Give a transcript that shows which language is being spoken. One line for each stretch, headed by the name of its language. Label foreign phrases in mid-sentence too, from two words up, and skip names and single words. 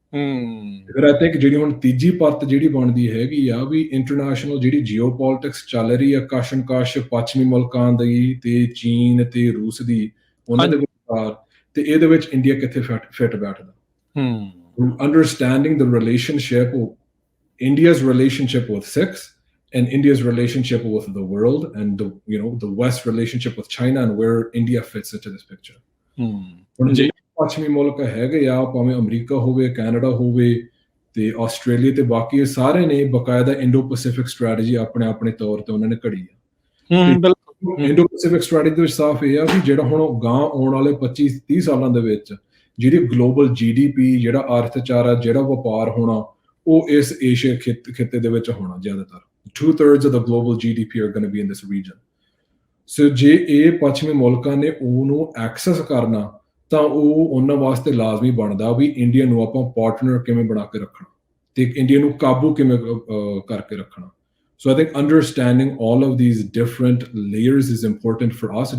Punjabi: ਫਿਰ
English: I think
Punjabi: ਜਿਹੜੀ ਹੁਣ ਤੀਜੀ ਪਰਤ ਜਿਹੜੀ ਬਣਦੀ ਹੈਗੀ ਆ ਵੀ ਇੰਟਰਨੈਸ਼ਨਲ ਜਿਹੜੀ
English: geo politics
Punjabi: ਚੱਲ ਰਹੀ ਆ ਕਸ਼ਮਕਸ਼ ਪੱਛਮੀ ਮੁਲਕਾਂ ਦੀ ਤੇ ਚੀਨ ਤੇ ਰੂਸ ਦੀ, ਉਹਨਾਂ ਦੇ ਵਿਚਕਾਰ, ਤੇ ਇਹਦੇ ਵਿੱਚ ਇੰਡੀਆ ਕਿੱਥੇ ਫਿੱਟ ਬੈਠਦਾ।
English: understanding the relationship, ਇੰਡੀਆ's relationship with Sikhs and India's relationship with the world and the West relationship with China and where India fits into this picture.
Punjabi: ਹੁਣ ਜਿਹੜੇ ਪੱਛਮੀ ਮੁਲਕ ਹੈਗੇ ਆ, ਭਾਵੇਂ ਅਮਰੀਕਾ ਹੋਵੇ, ਕੈਨੇਡਾ ਹੋਵੇ ਤੇ ਆਸਟ੍ਰੇਲੀਆ ਤੇ ਬਾਕੀ ਇਹ ਸਾਰੇ ਨੇ ਬਕਾਇਦਾ
English: Indo Pacific strategy
Punjabi: ਆਪਣੇ ਆਪਣੇ ਤੌਰ ਤੇ ਉਹਨਾਂ ਨੇ ਘੜੀ ਆ।
English: Indo Pacific strategy
Punjabi: ਦੇ ਵਿੱਚ ਸਾਫ਼ ਇਹ ਆ ਵੀ ਜਿਹੜਾ ਹੁਣ ਗਾਂ ਆਉਣ ਵਾਲੇ 25-30 ਸਾਲਾਂ ਦੇ ਵਿੱਚ ਜਿਹੜੀ
English: global GDP,
Punjabi: ਜਿਹੜਾ ਅਰਥਚਾਰਾ, ਜਿਹੜਾ ਵਪਾਰ ਹੋਣਾ, ਉਹ ਇਸ ਏਸ਼ੀਆ ਖਿੱਤੇ ਦੇ ਵਿੱਚ ਹੋਣਾ।
English: ਜ਼ਿਆਦਾਤਰ 2/3 of the global GDP are going to be in this region.
Punjabi: ਸੋ ਜੇ ਇਹ ਪੱਛਮੀ ਮੁਲਕਾਂ ਨੇ ਉਹਨੂੰ ਐਕਸੈਸ ਕਰਨਾ ਤਾਂ ਉਹ ਉਹਨਾਂ ਵਾਸਤੇ ਲਾਜ਼ਮੀ ਬਣਦਾ ਵੀ ਇੰਡੀਆ ਨੂੰ ਆਪਾਂ ਪਾਰਟਨਰ ਕਿਵੇਂ ਬਣਾ ਕੇ ਰੱਖਣਾ ਤੇ ਇੰਡੀਆ ਨੂੰ ਕਾਬੂ ਕਿਵੇਂ ਕਰਕੇ ਰੱਖਣਾ।
English: so I think understanding all of these different layers is important for us.